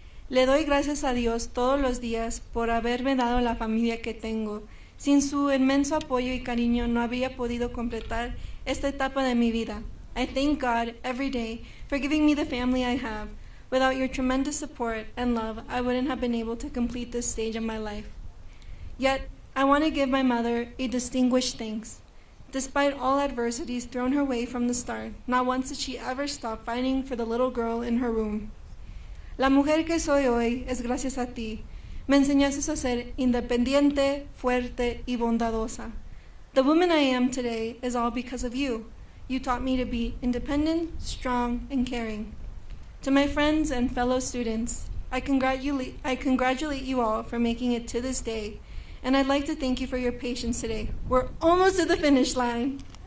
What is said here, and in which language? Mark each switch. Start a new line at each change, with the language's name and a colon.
Spanish: Le doy gracias a Dios todos los días por haberme dado la familia que tengo. Sin su inmenso apoyo y cariño no habría podido completar esta etapa de mi vida.
English: I thank God every day for giving me the family I have. Without your tremendous support and love, I wouldn't have been able to complete this stage of my life. Yet, I want to give my mother a distinguished thanks. Despite all adversities thrown her way from the start, not once did she ever stop fighting for the little girl in her room.
Spanish: La mujer que soy hoy es gracias a ti. Me enseñaste a ser independiente, fuerte y bondadosa.
English: The woman I am today is all because of you. You taught me to be independent, strong, and caring. To my friends and fellow students, I congratulate you all for making it to this day, and I'd like to thank you for your patience today. We're almost to the finish line.